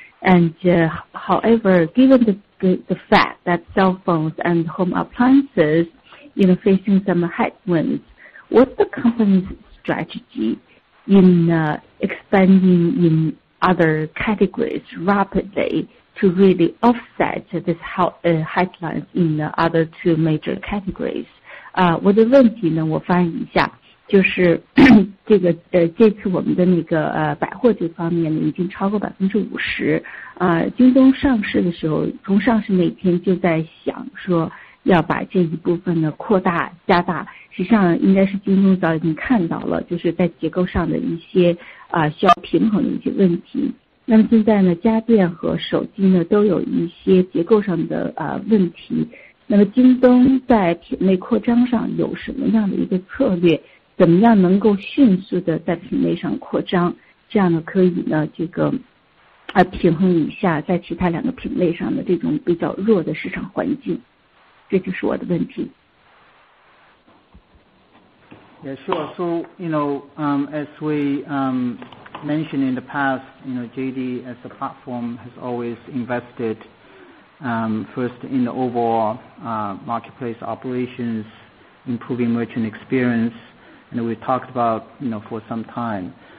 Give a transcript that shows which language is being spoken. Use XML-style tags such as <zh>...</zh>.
<en>And however, given the fact that cell phones and home appliances, facing some headwinds, what's the company's strategy in expanding in other categories rapidly to really offset this headlines in the other two major categories?</en> <zh>我的问题呢，我翻译一下，就是这次我们的那个百货这方面呢，已经超过50%。京东上市的时候，从上市那天就在想说要把这一部分呢扩大加大。实际上应该是京东早已经看到了，就是在结构上的一些需要平衡的一些问题。那么现在呢，家电和手机呢都有一些结构上的问题。那么京东在品类扩张上有什么样的一个策略？怎么样能够迅速的在品类上扩张？这样呢可以呢平衡一下在其他两个品类上的这种比较弱的市场环境。这就是我的问题。</zh> <en>Yeah, sure. So, as we mentioned in the past, JD as a platform has always invested first in the overall marketplace operations, improving merchant experience, and we talked about for some time.</en>